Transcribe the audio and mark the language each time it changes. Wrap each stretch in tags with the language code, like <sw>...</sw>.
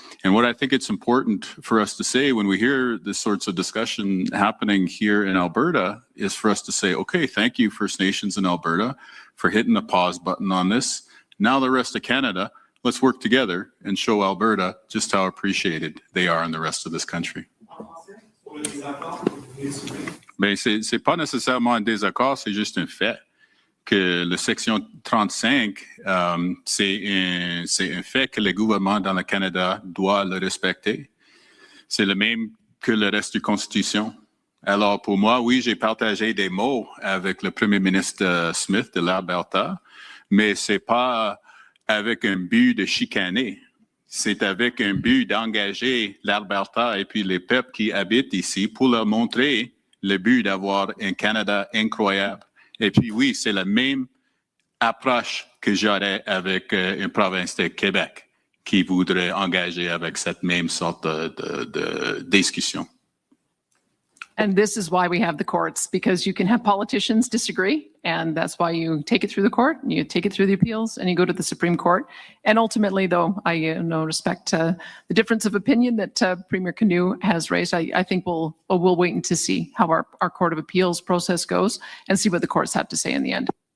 <en>And what I think it's important for us to say when we hear this sorts of discussion happening here in Alberta is for us to say, okay, thank you First Nations in Alberta for hitting the pause button on this. Now the rest of Canada, let's work together and show Alberta just how appreciated they are in the rest of this country.</en> <fr>Ben, c'est pas nécessairement un désaccord, c'est juste un fait. Que la section 35, c'est un fait que le gouvernement dans le Canada doit le respecter. C'est le même que le reste de la Constitution. Alors pour moi, oui, j'ai partagé des mots avec le Premier ministre Smith de l'Alberta, mais c'est pas avec un but de chicaner. C'est avec un but d'engager l'Alberta et puis les peuples qui habitent ici pour leur montrer le but d'avoir un Canada incroyable. Et puis oui, c'est la même approche que j'aurais avec une province de Québec qui voudrait engager avec cette même sorte de discussion.</fr> <en>And this is why we have the courts, because you can have politicians disagree, and that's why you take it through the court, and you take it through the appeals, and you go to the Supreme Court. And ultimately, though, I respect the difference of opinion that Premier Canoe has raised. I think we'll wait to see how our Court of Appeals process goes and see what the courts have to say in the end.</en>